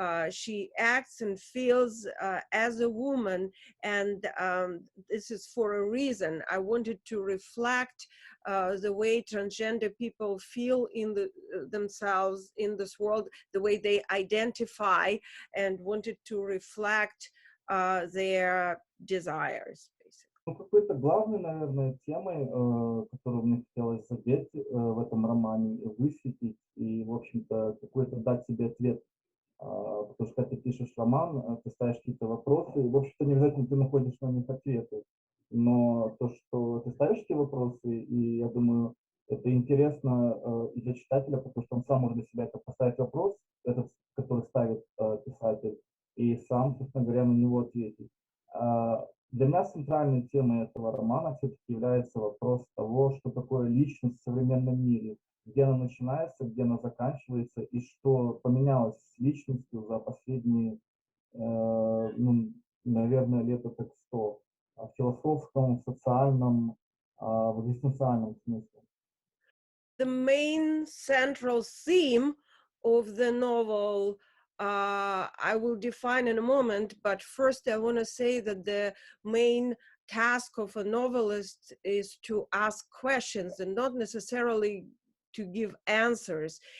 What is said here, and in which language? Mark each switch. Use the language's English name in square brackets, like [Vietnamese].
[English] She acts and feels as a woman, and this is for a reason. I wanted to reflect the way transgender people feel in themselves in this world, the way they identify, and wanted to reflect their desires. [Russian] Ну, какой-то главной, наверное, темой, которую мне хотелось задеть в этом романе, высветить и, в общем-то, какой-то дать себе ответ. Потому что, когда ты пишешь роман, ты ставишь какие-то вопросы, и, в общем-то, не обязательно ты находишь на них ответы. Но то, что ты ставишь эти вопросы, и я думаю, это интересно и для читателя, потому что он сам может для себя это поставить вопрос, этот, который ставит писатель, и сам, собственно говоря, на него ответить. Для меня центральной темой этого романа все-таки является вопрос того, что такое личность в современном мире, где она начинается, где она заканчивается, и что поменялось с личностью за последние, ну, наверное, лет так 100, в философском, в социальном, в экзистенциальном смысле. [English] The main central theme of the novel I will define in a moment, but first I want to say that the main task of a novelist is to ask questions and not necessarily to give answers.